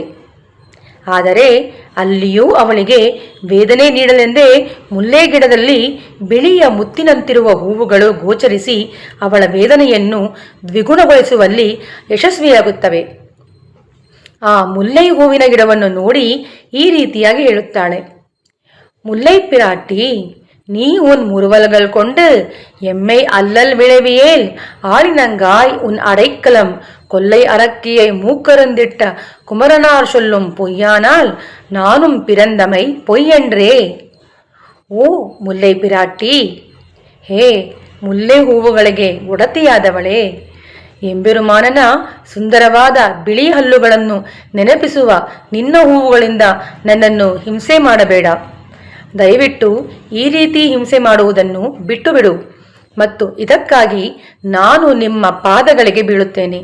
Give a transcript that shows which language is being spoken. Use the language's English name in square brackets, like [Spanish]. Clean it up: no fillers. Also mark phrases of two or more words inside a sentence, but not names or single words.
[Kannada] ಆದರೆ ಅಲ್ಲಿಯೂ ಅವಳಿಗೆ ವೇದನೆ ನೀಡಲೆಂದೇ ಮುಲ್ಲೆ ಗಿಡದಲ್ಲಿ ಬಿಳಿಯ ಮುತ್ತಿನಂತಿರುವ ಹೂವುಗಳು ಗೋಚರಿಸಿ ಅವಳ ವೇದನೆಯನ್ನು ದ್ವಿಗುಣಗೊಳಿಸುವಲ್ಲಿ ಯಶಸ್ವಿಯಾಗುತ್ತವೆ. ಆ ಮುಲ್ಲೈ ಹೂವಿನ ಗಿಡವನ್ನು ನೋಡಿ ಈ ರೀತಿಯಾಗಿ ಹೇಳುತ್ತಾಳೆ: [Tamil] முல்லை பிராட்டி, நீ உன் முறுவல்கள் கொண்டு எம்மை அல்லல் விளைவியேல் ஆடினங்காய் உன் அடைக்கலம் கொல்லை அரக்கியை மூக்கருந்திட்ட குமரனார் சொல்லும் பொய்யானால் நானும் பிறந்தமை பொய்யென்றே. [Kannada] ಓ ಮುಲ್ಲೆ ಪಿರಾಟಿ, ಹೇ ಮುಲ್ಲೆ ಹೂವುಗಳಿಗೆ ಒಡತಿಯಾದವಳೇ, ಎಂಬೆರುಮಾನನ ಸುಂದರವಾದ ಬಿಳಿ ಹಲ್ಲುಗಳನ್ನು ನೆನಪಿಸುವ ನಿನ್ನ ಹೂವುಗಳಿಂದ ನನ್ನನ್ನು ಹಿಂಸೆ ಮಾಡಬೇಡ. ದಯವಿಟ್ಟು ಈ ರೀತಿ ಹಿಂಸೆ ಮಾಡುವುದನ್ನು ಬಿಟ್ಟು ಬಿಡು ಮತ್ತು ಇದಕ್ಕಾಗಿ ನಾನು ನಿಮ್ಮ ಪಾದಗಳಿಗೆ ಬೀಳುತ್ತೇನೆ.